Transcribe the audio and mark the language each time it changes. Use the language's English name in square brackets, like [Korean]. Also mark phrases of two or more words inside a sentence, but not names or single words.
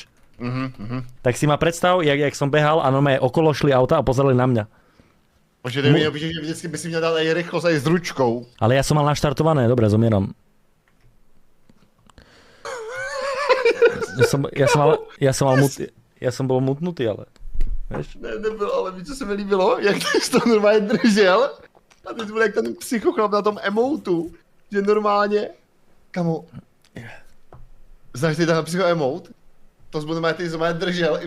[Slovak] Tak si ma predstav, jak som behal a normálne okolo šli auta a pozerali na mňa. [Czech] Počkej, mi opíšeš, že vždycky by si měl dát aj rychlosť aj s ručkou. [Slovak] Ale ja som mal naštartované, dobre, zomieram. Ja som bol mutnutý, [Czech] ale... Víš? Ne, nebyl, ale víš, co se mi líbilo? Jak ty jsi to normálně držel a teď byl jak ten psychochlap na tom emotu, že normálně, kamo, znáš ty ten psycho emote? To jsi normálně držel